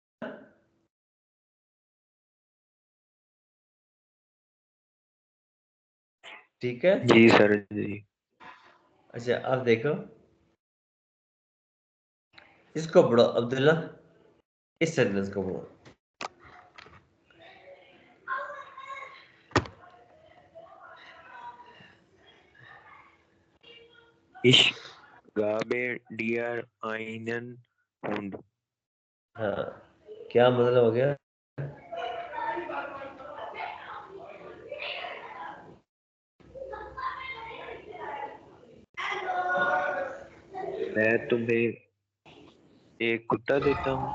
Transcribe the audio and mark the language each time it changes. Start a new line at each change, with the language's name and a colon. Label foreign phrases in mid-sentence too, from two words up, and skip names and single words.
Hindi: ठीक है, जी सर जी। अच्छा अब देखो, इसको पढ़ो अब्दुल्ला, इस सेंटेंस को पढ़ो।
German: Ich gabe dir einen Hund.
Hindi: हाँ, क्या मतलब हो गया। मैं तुम्हें एक कुत्ता देता हूँ।